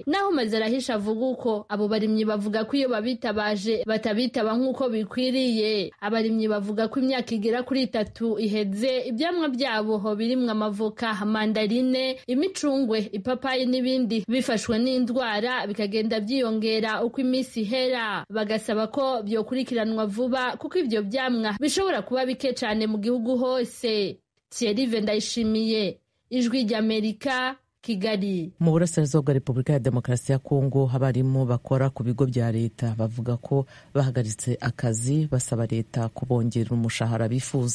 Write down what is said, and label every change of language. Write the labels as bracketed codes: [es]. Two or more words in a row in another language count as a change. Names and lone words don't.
[rn] Naho Mazarahisha avuga uko abo barimyi bavuga ko iyo babitabaje batabitaba nk'uko bikwiriye. Abarimyi bavuga ko imyaka igera kuri 3 iheze ibyamwa byabo ho birimwe amavoka, mandarine, imicungwe, ipapayi n'ibindi bifashwe n'indwara bikagenda byiyongera uko iminsi ihera. Bagasaba ko byokurikiranwa vuba kuko ibyo byamwa bishobora kuba bike cyane mu gihugu hose. Thierry Vendayishimiye, Ijwi ry'Amerika, Kigali. [rw] Mu burasirazuba bwa Repubulika ya Demokarasi ya Kongo abarimu bakora ku bigo bya leta bavuga ko bahagaritse akazi basaba leta kubongerera umushahara bifuza.